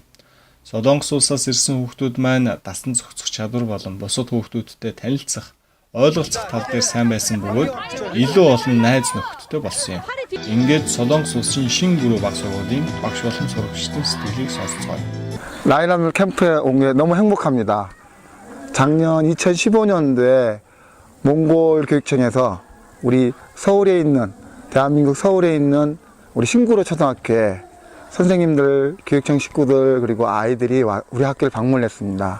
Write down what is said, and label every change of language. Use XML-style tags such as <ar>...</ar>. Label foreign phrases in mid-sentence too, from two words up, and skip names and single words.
<mn>Солонгос улсаас ирсэн хүүхдүүд маань дасан зохицох чадвар болон бусад хүүхдүүдтэй танилцах, ойлголцох тал дээр сайн байсан бөгөөд илүү олон найз нөхдөдтэй болсон юм. Ингээд Солонгос улсын Шин гүрөө баг сургуулийн багш болон сурагчдын сэтгэлийг сонсцгоё.</mn> <ko>라인암 캠프에 온 게 너무 행복합니다. 작년 2015년도에 몽골 교육청에서 우리 서울에 있는 대한민국 서울에 있는 우리 신구로 초등학교에 선생님들, 교육청 식구들 그리고 아이들이 우리 학교를 방문했습니다.</ko>